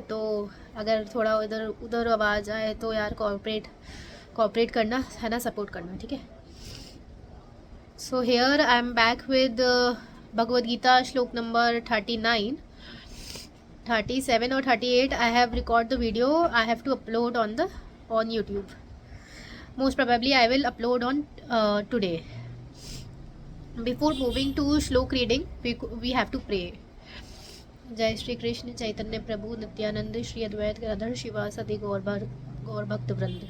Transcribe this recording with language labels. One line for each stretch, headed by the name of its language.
Hindi: तो अगर थोड़ा इधर उधर आवाज़ आए तो यार कोऑपरेट करना है ना, सपोर्ट करना, ठीक है।
English: So here I am back with Bhagavad Gita shlok number 39, 37 or 38. I have recorded the video. I have to upload on YouTube. Most probably I will upload on today. Before moving to shlok reading, we have to pray.
Sanskrit: जय श्री कृष्ण चैतन्य प्रभु नित्यानंद श्री अद्वैत गदाधर शिवासादि गौर भक्त वृंद।